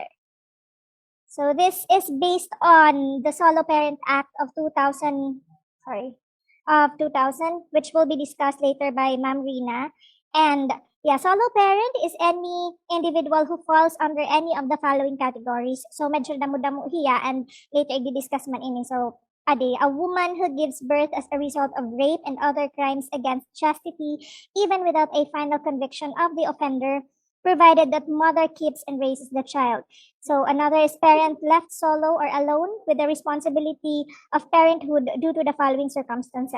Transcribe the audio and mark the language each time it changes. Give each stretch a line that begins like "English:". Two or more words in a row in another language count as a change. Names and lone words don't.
English: So this is based on the Solo Parent Act of 2000, which will be discussed later by Ma'am Rina. And yeah, solo parent is any individual who falls under any of the following categories.
Waray: So medyo damo-damo hiya,
English: and later
Waray: i-discuss man ini.
English: So a woman who gives birth as a result of rape and other crimes against chastity, even without a final conviction of the offender, provided that mother keeps and raises the child. So another is parent left solo or alone with the responsibility of parenthood due to the following circumstances.